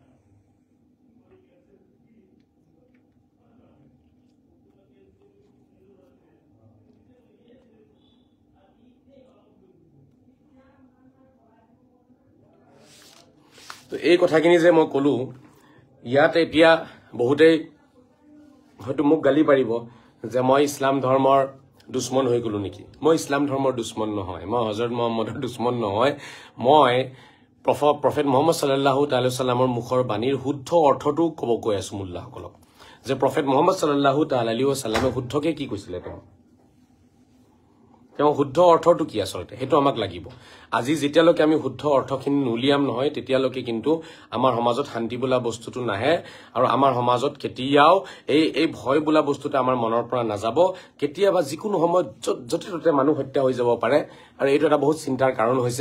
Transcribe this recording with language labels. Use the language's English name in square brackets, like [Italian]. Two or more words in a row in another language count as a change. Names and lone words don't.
[Assamese] তো এই কথাখিনি যে মই কলো ইয়াত এতিয়া বহুতেই হয়তো মোক গালি পাৰিব যে মই ইছলাম ধৰ্মৰ দুশ্মন হৈ গলো নেকি মই ইছলাম ধৰ্মৰ দুশ্মন নহয় মই হযৰত মুহাম্মদৰ দুশ্মন নহয় মই প্ৰফেট মুহাম্মদ [Arabic] صلى الله تعالى سلم [Assamese] মুখৰ বাণীৰ শুদ্ধ অৰ্থটো ক'ব কৈ আছো মুল্লাসকলক যে প্ৰফেট মুহাম্মদ [Arabic] صلى الله تعالى عليه وسلم [Assamese] শুদ্ধকে কি কৈছিলে তেওঁ শুদ্ধ অৰ্থটো কি আসলতে হেতু আমাক লাগিব আজি যেতিয়ালৈকে আমি শুদ্ধ অৰ্থখিনি নুলিয়াম নহয় তেতিয়ালৈকে কিন্তু আমাৰ সমাজত শান্তি বোলা বস্তুটো নাহে আৰু আমাৰ সমাজত কেতিয়াও এই ভয় বোলা বস্তুটো আমাৰ মনৰ পৰা নাযাব কেতিয়াবা যিকোনো সময়ত য'তে মানুহ হত্যা হৈ যাব পাৰে আৰু এইটো এটা বহুত চিন্তাৰ কাৰণ হৈছে